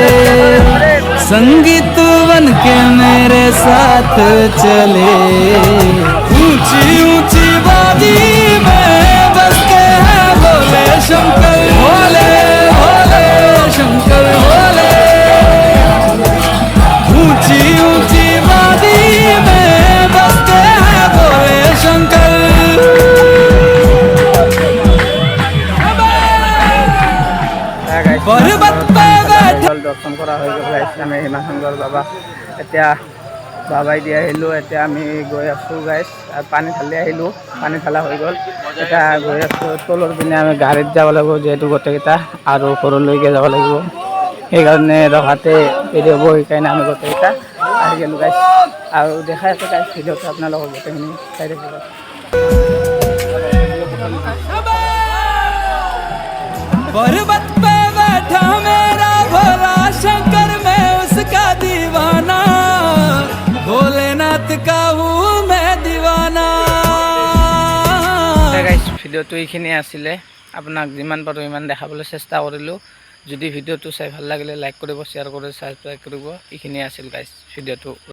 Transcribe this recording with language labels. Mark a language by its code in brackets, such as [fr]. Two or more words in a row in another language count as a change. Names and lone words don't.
[hi] संगीत बन के मेरे साथ चले, ऊंची ऊंची वादी में बसते हैं भोले शंकर, भोले भोले शंकर, भोले ऊंची ऊंची वादी में बसते हैं भोले शंकर। पर्वत पे [as] জল দৰ্শন কৰা হৈ গ'ল গাইজ, আমি হিমাশংকৰ বাবা এতিয়া বাবাই দি আহিলোঁ। এতিয়া আমি গৈ আছোঁ গাইজ, আৰু পানী ঢালি আহিলোঁ, পানী ঢালা হৈ গ'ল। এতিয়া গৈ আছোঁ তলৰ পিনে, আমি গাড়ীত যাব লাগিব যিহেতু গোটেইকেইটা, আৰু ঘৰলৈকে যাব লাগিব, সেইকাৰণে ৰখাতে দেৰি হ'ব, সেইকাৰণে আমি গোটেইকেইটা আহি গ'লোঁ গাইজ। আৰু দেখাই আছে গাইজ ভিডিঅ'টো আপোনালোকক গোটেইখিনি চাই থাকিব। [hi] पर्वत पे बैठा मेरा भोला शंकर, मैं उसका दीवाना, भोलेनाथ का हूँ मैं दीवाना। [as] গাইজ ভিডিঅ'টো এইখিনিয়ে আছিলে, আপোনাক যিমান পাৰোঁ সিমান দেখাবলৈ চেষ্টা কৰিলোঁ। যদি ভিডিঅ'টো চাই ভাল লাগিলে লাইক কৰিব, শ্বেয়াৰ কৰিব, ছাবস্ক্ৰাইব কৰিব। এইখিনিয়ে আছিল গাইজ ভিডিঅ'টো।